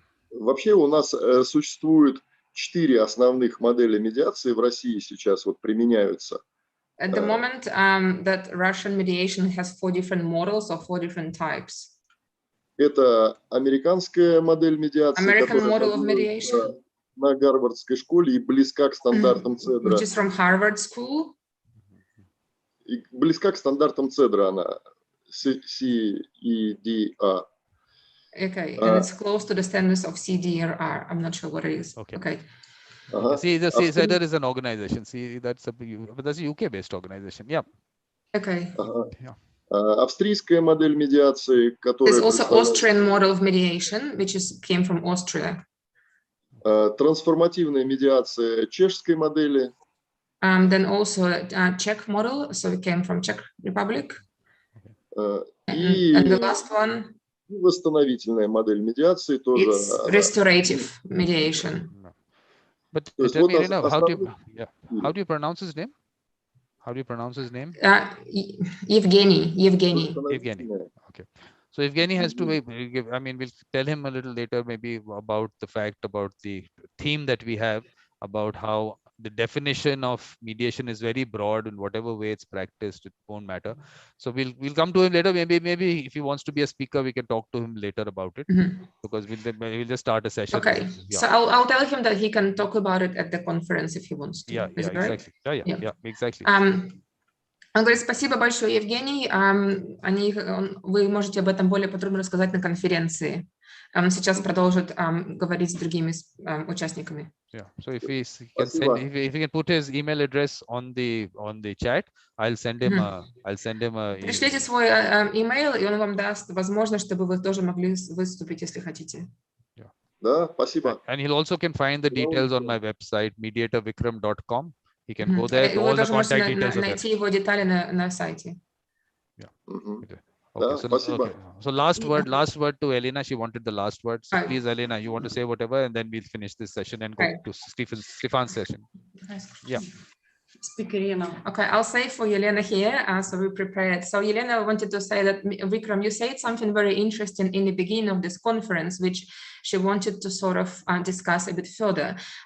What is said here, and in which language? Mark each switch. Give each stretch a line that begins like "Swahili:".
Russian: Вообще у нас существует 4 основных модели медиации в России сейчас вот применяются.
English: At the moment, that Russian mediation has 4 different models or 4 different types.
Russian: Это американская модель медиации, которая на Гарвардской школе и близка к стандартам Цедра.
English: Which is from Harvard School.
Russian: И близка к стандартам Цедра она.
English: CEDR. Okay, and it's close to the standards of CDRR. I'm not sure what it is. Okay. See, the CEDR is an organization. See, that's a UK-based organization. Yeah. Okay. Yeah.
Russian: Австрийская модель медиации, которая...
English: There's also Austrian model of mediation, which came from Austria.
Russian: Трансформативная медиация чешской модели.
English: Then also Czech model, so it came from Czech Republic.
Russian: И
English: the last one.
Russian: Восстановительная модель медиации тоже.
English: It's restorative mediation. But tell me, Irina, how do you pronounce his name? How do you pronounce his name? Evgeny. Okay. So Evgeny has to, I mean, we'll tell him a little later, maybe about the fact, about the theme that we have, about how the definition of mediation is very broad in whatever way it's practiced, it won't matter. So we'll come to him later. Maybe if he wants to be a speaker, we can talk to him later about it, because we'll just start a session. Okay. Yeah. So I'll tell him that he can talk about it at the conference if he wants to. Yeah, exactly. Yeah, exactly.
Russian: Он говорит, спасибо большое, Евгений. Вы можете об этом более подробно рассказать на конференции. Он сейчас продолжит говорить с другими участниками.
English: Yeah. So if he can put his email address on the chat, I'll send him a.
Russian: Пришлите свой email, и он вам даст возможность, чтобы вы тоже могли выступить, если хотите.
English: Yeah.
Russian: Да, спасибо.
English: And he'll also can find the details on my website, mediatorvikram.com. He can go there.
Russian: Вы тоже можете найти его детали на сайте.
English: Yeah.
Russian: Да, спасибо.
English: Okay. So last word to Elena. She wanted the last word. So please, Elena, you want to say whatever, and then we'll finish this session and go to Stefan's session. Yeah. Speaker Elena. Okay, I'll say for Yelena here, so we prepared. So Yelena wanted to say that, Vikram, you said something very interesting in the beginning of this conference, which she wanted to sort of discuss a bit further.